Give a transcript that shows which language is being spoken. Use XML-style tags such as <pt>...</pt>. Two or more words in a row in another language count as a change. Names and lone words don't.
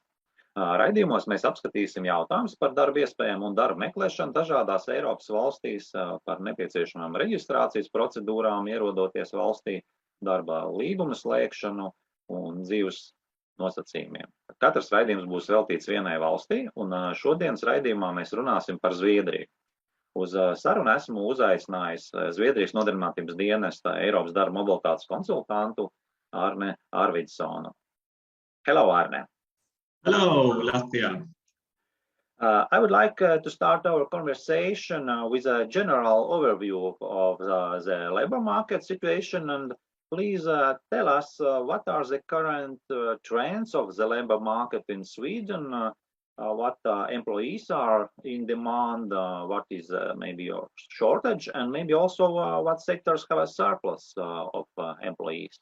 <lv>Raidījumos mēs apskatīsim jautājumus par darba iespējām un darba meklēšanu dažādās Eiropas valstīs, par nepieciešamām reģistrācijas procedūrām, ierodoties valstī, darba līguma slēgšanu un dzīves nosacījumiem. Katrs raidījums būs veltīts vienai valstī, un šodienas raidījumā mēs runāsim par Zviedriju. Uz sarunu esmu uzaicinājis Zviedrijas nodarbinātības dienesta Eiropas darba mobilitātes konsultantu Arne Arvidsonu.</lv> <en>Hello, Arne. Hello, Latvia. I would like to start our conversation with a general overview of the labor market situation, and please tell us what are the current trends of the labor market in Sweden, what employees are in demand, what is maybe a shortage, and maybe also what sectors have a surplus of employees.</en>